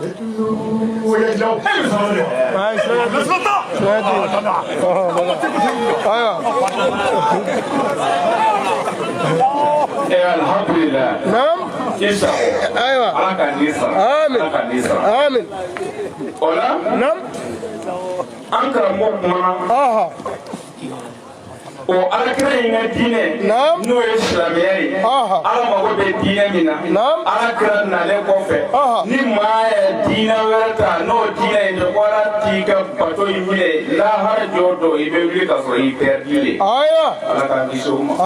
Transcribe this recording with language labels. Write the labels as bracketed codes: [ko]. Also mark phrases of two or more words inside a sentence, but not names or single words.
[ar] الحمد لله نعم ايوه على كنيسة امين امين ولا نعم [bm] أنكر مؤمنا o alakira in ka diinɛ n'o ye silamɛya ye ala mago bɛ diinɛ min na alakira nalen kɔfɛ ni maa ye diinɛ wɛrɛ ta n'o diinɛ in tɛ ko ala t'i ka bato in minɛ lahara jɔ dɔ i bɛ wuli ka sɔrɔ i pɛrɛdi le ala k'an kisi o ma